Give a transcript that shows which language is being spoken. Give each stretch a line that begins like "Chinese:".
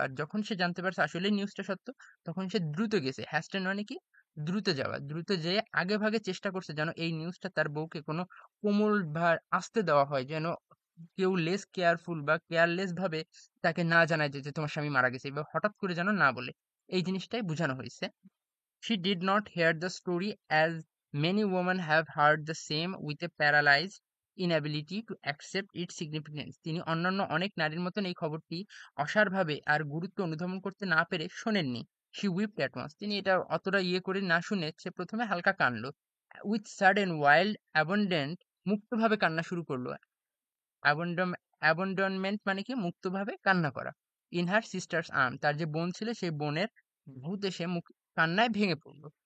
Bangla: আর যখন সে জানতে পারছে আসলে নিউজটা সত্য, তখন সে দ্রুত গেছে, হ্যাস্টেন মানে কি, দ্রুত যাওয়া, দ্রুত যেয়ে আগে ভাগে চেষ্টা করছে যেন এই নিউজটা তার বউকে কোনো কোমল বা আসতে দেওয়া হয়, যেন কেউ লেস কেয়ারফুল বা কেয়ারলেস ভাবে তাকে না জানায় যে যে তোমার স্বামী মারা গেছে, বা হঠাৎ করে যেন না বলে। এই জিনিসটাই বোঝানো হয়েছে।
English: She did not hear the story as many women have heard the same, with a paralyzed inability to accept its significance.
Bangla: তিনি অন্যান্য অনেক নারীর মতন এই খবরটি অসারভাবে আর গুরুত্ব অনুধাবন করতে না পেরে শোনেননি।
English: She wept at once.
Bangla: তিনি এটা অতটা ইয়ে করে না শুনে সে প্রথমে হালকা কাঁদলো।
English: With sudden wild abandon,
Bangla: মুক্তভাবে কান্না শুরু করলো। অ্যাবন্ডনমেন্ট মানে কি, মুক্তভাবে কান্না করা।
English: in her sister's arm,
Bangla: তার যে বোন ছিল সেই বোনের ভূতে সে কান্নায় ভেঙে পড়ল।